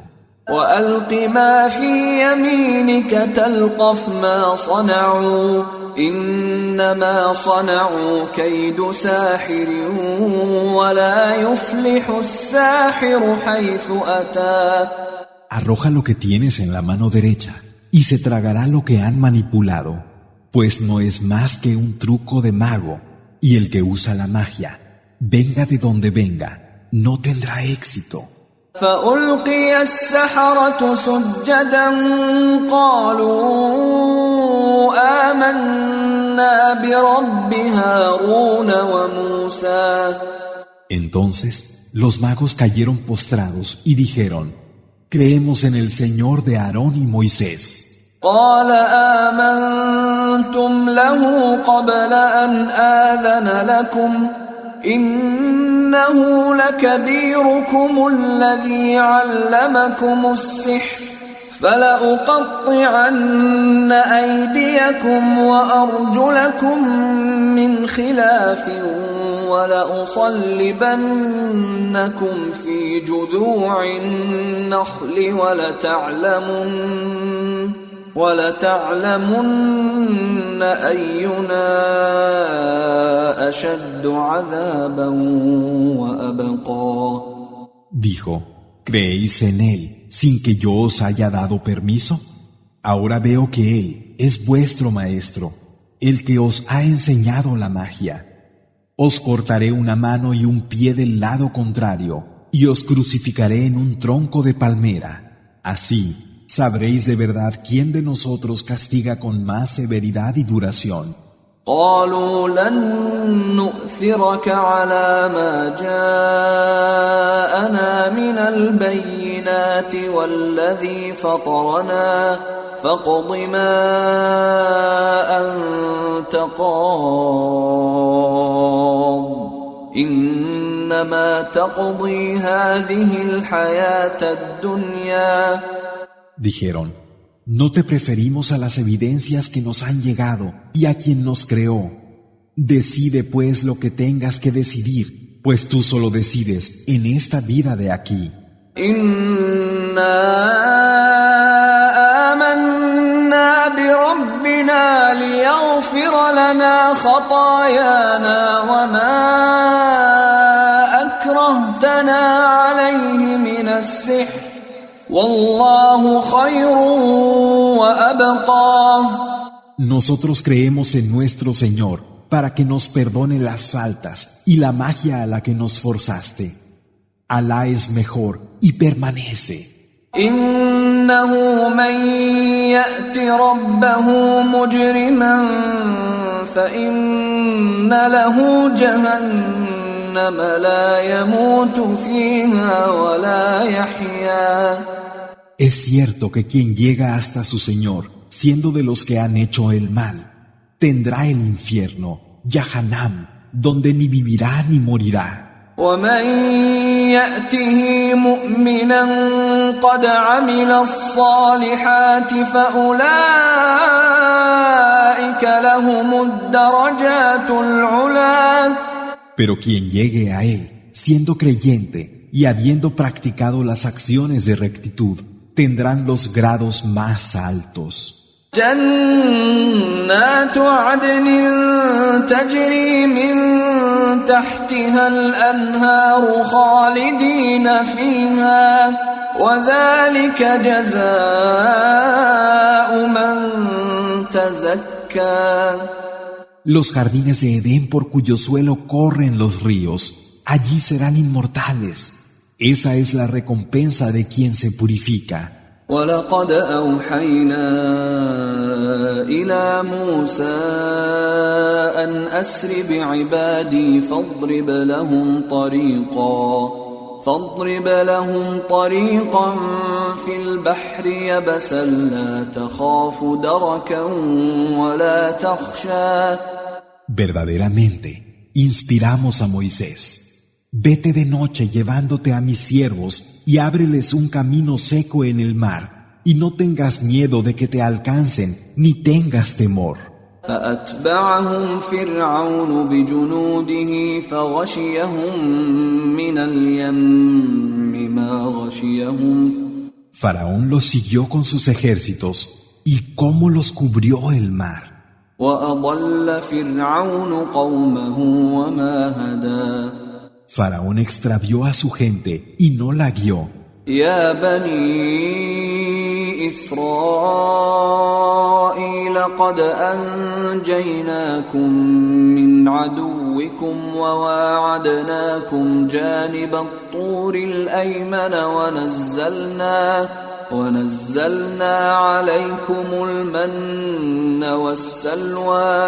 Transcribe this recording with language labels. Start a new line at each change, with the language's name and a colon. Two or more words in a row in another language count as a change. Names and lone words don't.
Arabic: وألق ما في يمينك تلقف ما صنعوا إنما صنعوا كيد ساحر ولا يفلح الساحر حيث أتى.
Spanish: Arroja lo que tienes en la mano derecha y se tragará lo que han manipulado, pues no es más que un truco de mago, y el que usa la magia, venga de donde venga, no tendrá éxito.
Arabic: فألقي السحرة سجدا قالوا آمنا برب هارون وموسى.
Spanish: Entonces los magos cayeron postrados y dijeron, creemos en el Señor de Aarón y Moisés.
Arabic: قال آمنتم له قبل أن آذن لكم إنه لكبيركم الذي علمكم السحر فلأقطعن أيديكم وأرجلكم من خلاف ولأصلبنكم في جذوع النخل ولتعلمن أينا أشد عذابا وأبقى.
Spanish: Dijo, ¿creéis en él sin que yo os haya dado permiso? Ahora veo que él es vuestro maestro, el que os ha enseñado la magia. Os cortaré una mano y un pie del lado contrario, y os crucificaré en un tronco de palmera. Así, sabréis de verdad quién de nosotros castiga con más severidad y duración.
Arabic: قالوا لن نؤثرك على ما جاءنا من البينات والذي فطرنا فاقض ما أنت قاض إنما تقضي هذه الحياة الدنيا.
Spanish: Dijeron, no te preferimos a las evidencias que nos han llegado y a quien nos creó. Decide pues lo que tengas que decidir, pues tú solo decides en esta vida de aquí.
Arabic: إنا آمنا بربنا ليغفر لنا خطايانا وما أكرهتنا عليه من السحر. والله خير وأبقى.
Spanish: Nosotros creemos en nuestro Señor para que nos perdone las faltas y la magia a la que nos forzaste. Alá es mejor y permanece.
Arabic: إنه من يأت ربه مجرما فإن له جهنم لا يموت فيها ولا يحيى.
Spanish: Es cierto que quien llega hasta su Señor, siendo de los que han hecho el mal, tendrá el infierno, Yahanam, donde ni vivirá ni morirá.
Arabic: ومن يأته مؤمنا قد عمل الصالحات فأولئك لهم الدرجات العلى.
Spanish: Pero quien llegue a él, siendo creyente y habiendo practicado las acciones de rectitud, tendrán los grados más altos.
Arabic: جنات عدن تجري من تحتها الأنهار خالدين فيها وذلك جزاء من تزكى.
Spanish: Los jardines de Edén por cuyo suelo corren los ríos, allí serán inmortales. Esa es la recompensa de quien se purifica.
Arabic: وَلَقَدْ أَوْحَيْنَا إِلَى مُوسَىٰ أَنْ أَسْرِ بِعِبَادِي فَاضْرِبْ لَهُمْ طَرِيقًا فِي الْبَحْرِ يَبَسًا لَا تَخَافُ دَرَكًا وَلَا تَخْشَىٰ.
Spanish: Verdaderamente, inspiramos a Moisés. Vete de noche llevándote a mis siervos y ábreles un camino seco en el mar, y no tengas miedo de que te alcancen, ni tengas temor.
Arabic: فأتبعهم فرعون بجنوده فغشيهم من اليم ما غشيهم.
Spanish: Faraón los siguió con sus ejércitos, y cómo los cubrió el mar.
Arabic: وأضل فرعون قومه وما هدى.
Spanish: Faraón extravió a su gente y no la guió.
Arabic: يا بني إسرائيل قد أنجيناكم من عدوكم وواعدناكم جانب الطور الأيمن ونزلنا عليكم المن والسلوى.